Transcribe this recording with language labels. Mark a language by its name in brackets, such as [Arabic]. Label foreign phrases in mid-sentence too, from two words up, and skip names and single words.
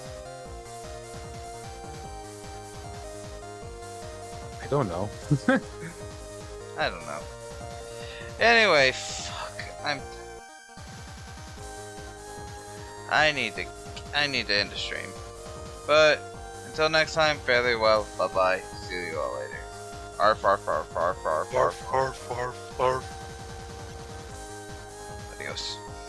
[English] I don't know. I don't know. Anyway, fuck. I need to end the stream. But until next time, fare thee well. Bye bye. See you all later. Arf arf arf arf arf arf arf arf arf. Adios.